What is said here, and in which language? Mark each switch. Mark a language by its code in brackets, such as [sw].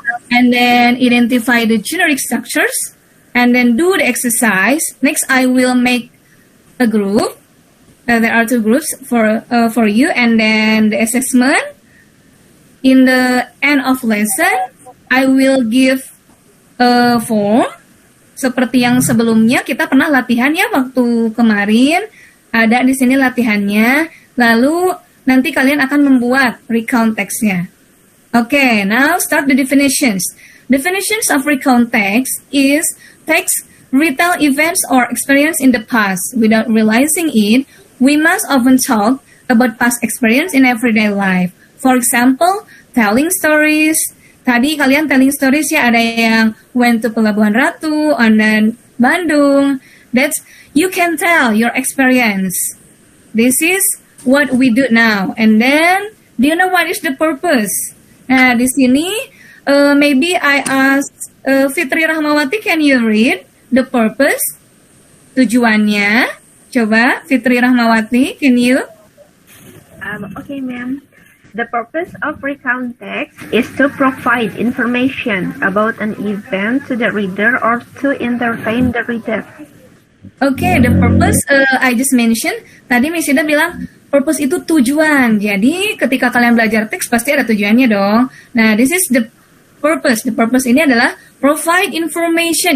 [en] And then identify the generic structures, and then do the exercise. Next, I will make a group. There are 2 groups for you, and then the assessment. In the end of lesson, I will give a form. [id] Seperti yang sebelumnya kita pernah latihan ya waktu kemarin. Ada di sini latihannya. Lalu nanti kalian akan membuat recount text-nya. [en] Okay, now start the definitions. Definitions of recount text is text retell events or experience in the past. Without realizing it, we must often talk about past experience in everyday life. For example, telling stories. [id] Tadi kalian [en] telling stories [id] ya, ada yang [en] went to Pelabuhan Ratu, and then Bandung. That's, you can tell your experience. This is what we do now. And then, do you know what is the purpose? [id] Nah, di sini, [en] maybe I ask Fitri Rahmawati, can you read the purpose? [id] Tujuannya. Coba, Fitri Rahmawati, [en] can you? Okay, ma'am. The purpose of recount text is to provide information about an event to the reader or to entertain the reader. Okay, the purpose I just mentioned. [id] Tadi Miss Ida bilang purpose itu tujuan. Jadi ketika kalian belajar teks pasti ada tujuannya dong. Nah, [en] this is the purpose. The purpose [id] ini adalah [en] provide information.